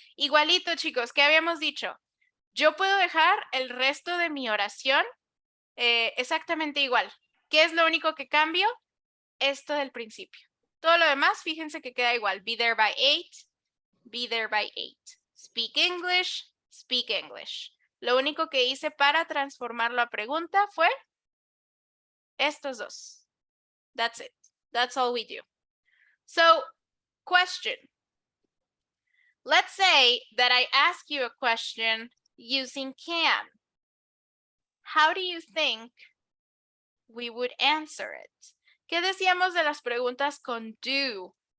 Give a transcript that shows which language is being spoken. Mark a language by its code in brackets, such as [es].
[es] Igualito, chicos, ¿qué habíamos dicho? Yo puedo dejar el resto de mi oración exactamente igual. ¿Qué es lo único que cambio? Esto del principio. Todo lo demás, fíjense que queda igual. [en] Be there by 8, be there by 8. Speak English, speak English. [es] Lo único que hice para transformarlo a pregunta fue estos dos. [en] That's it. That's all we do. So, question. Let's say that I ask you a question using can. How do you think we would answer it? [es] ¿Qué decíamos de las preguntas con do?